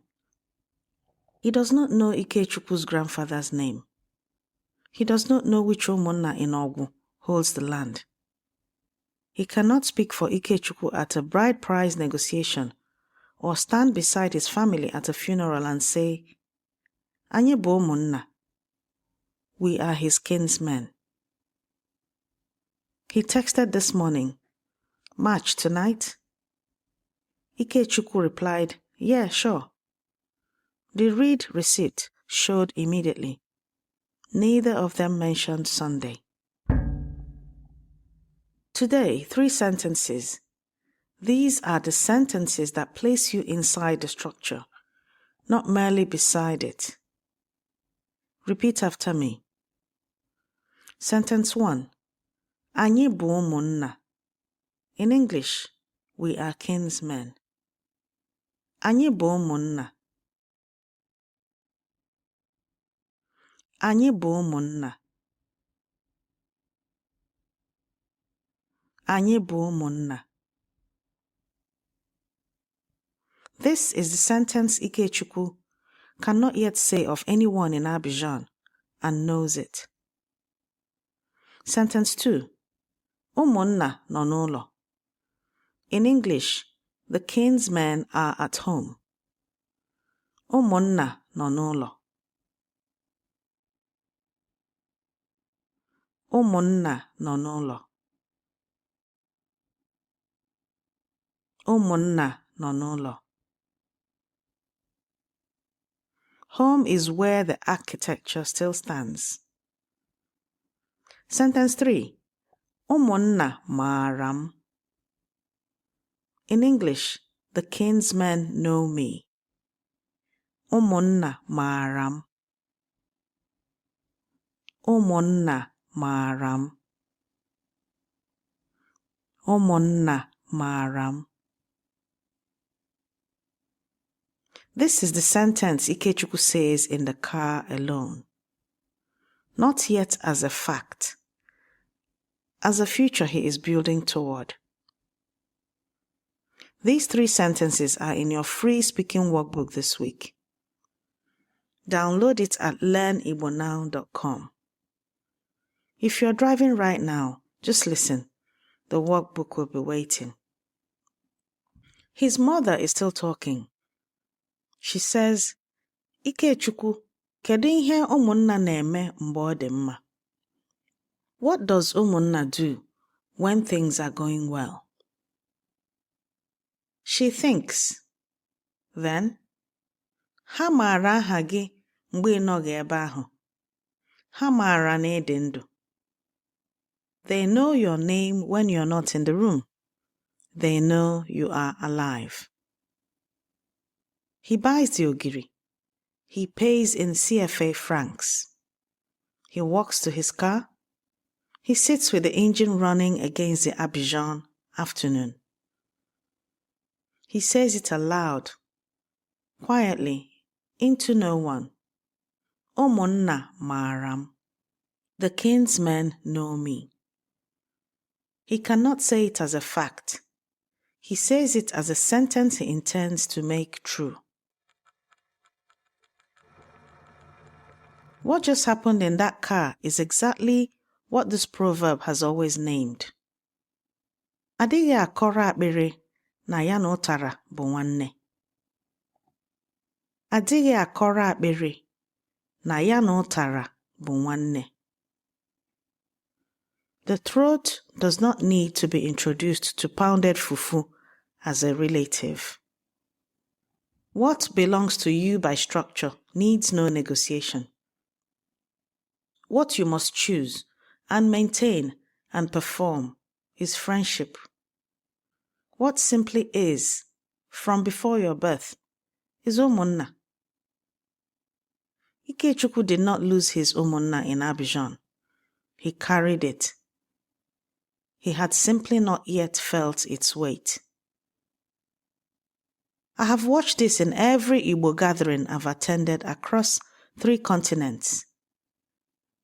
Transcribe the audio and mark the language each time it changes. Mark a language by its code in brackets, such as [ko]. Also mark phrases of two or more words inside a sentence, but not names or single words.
[en] He does not know Ikechukwu's grandfather's name. He does not know which Omunna in Ogwu holds the land. He cannot speak for Ikechukwu at a bride price negotiation or stand beside his family at a funeral and say, [ig] Anyị bụ ụmụnna. [en] We are his kinsmen. He texted this morning, March tonight? Ikechukwu replied, yeah, sure. The read receipt showed immediately. Neither of them mentioned Sunday. Today, 3 sentences. These are the sentences that place you inside the structure, not merely beside it. Repeat after me. Sentence 1. [ig] Anyị bụ ụmụnna. [en] In English, we are kinsmen. [ig] Anyị bụ ụmụnna. Anyị bụ ụmụnna. Anyị bụ ụmụnna. [en] This is the sentence Ikechukwu cannot yet say of anyone in Abidjan and knows it. Sentence 2. [ig] Ụmụnna nọ n'ụlọ. [en] In English, the kinsmen are at home. [ig] Ụmụnna nọ n'ụlọ. Ụmụnna nọ n'ụlọ. Ụmụnna nọ n'ụlọ. [en] Home is where the architecture still stands. Sentence 3. [ig] Ụmụnna maara m. [en] In English, the kinsmen know me. [ig] Ụmụnna maara m. Ụmụnna maara m. Ụmụnna maara m. [en] This is the sentence Ikechukwu says in the car alone. Not yet as a fact, as a future he is building toward. These 3 sentences are in your free speaking workbook this week. Download it at learnigbonow.com. If you're driving right now, just listen. The workbook will be waiting. His mother is still talking. She says, [ig] Ikechukwu, kedu ihe ụmụnna na-eme mgbe ọ dị mma? [en] What does ụmụnna do when things are going well? She thinks. Then, [ig] ha maara aha gị mgbe ị nọghị ebe ahụ. Ha maara na ị dị ndụ. [en] They know your name when you're not in the room. They know you are alive. He buys the ogiri. He pays in CFA francs. He walks to his car. He sits with the engine running against the Abidjan afternoon. He says it aloud, quietly, into no one. [ig] Ụmụnna maara m. [en] The kinsmen know me. He cannot say it as a fact. He says it as a sentence he intends to make true. What just happened in that car is exactly what this proverb has always named. [ig] Adịghị akọrọ akpịrị na ya na ụtara bụ nwanne. Adịghị akọrọ akpịrị na ya na ụtara bụ nwanne. [en] The throat does not need to be introduced to pounded fufu as a relative. What belongs to you by structure needs no negotiation. What you must choose and maintain and perform is friendship. What simply is, from before your birth, is ụmụnna. Ikechukwu did not lose his ụmụnna in Abidjan. He carried it. He had simply not yet felt its weight. I have watched this in every Igbo gathering I've attended across 3 continents.